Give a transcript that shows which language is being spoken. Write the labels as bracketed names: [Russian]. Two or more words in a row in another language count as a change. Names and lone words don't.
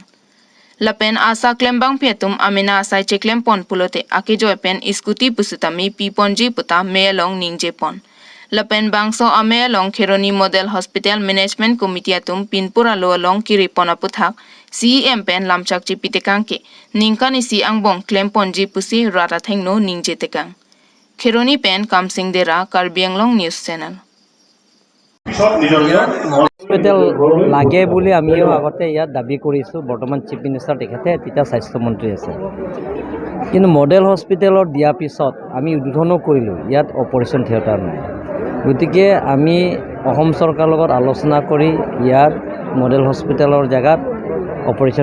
[Karbi] lapen asa klembang phetum amina asai cheklem pon pulote ake joy pen scooty pusutami piponji puta me along ningje pon lapen bangso ame along kheroni [English] model hospital management committee [Karbi] atum pinpura lo along kiri pona puthak CEM pen lamchak chi pitekangke ningkani si angbong klem ponji pusi rata thengno ningje tekang kheroni pen kamsing dera Karbi Anglong news channel [Assamese] হস্পিটেল লাগে বুলি আমিও আগতে ইয়াত দাবী কৰিছোঁ বৰ্তমান [English] chief minister [Assamese] তেখেতে তেতিয়া স্বাস্থ্যমন্ত্ৰী আছে কিন্তু [English] model hospitalত [Assamese] দিয়াৰ পিছত আমি উদ্বোধনো কৰিলোঁ ইয়াত [English] operation theatre [Assamese] নাই গতিকে আমি অসম চৰকাৰৰ লগত আলোচনা কৰি ইয়াত [English] model hospitalৰ [Assamese] জেগাত অপাৰেশ্যন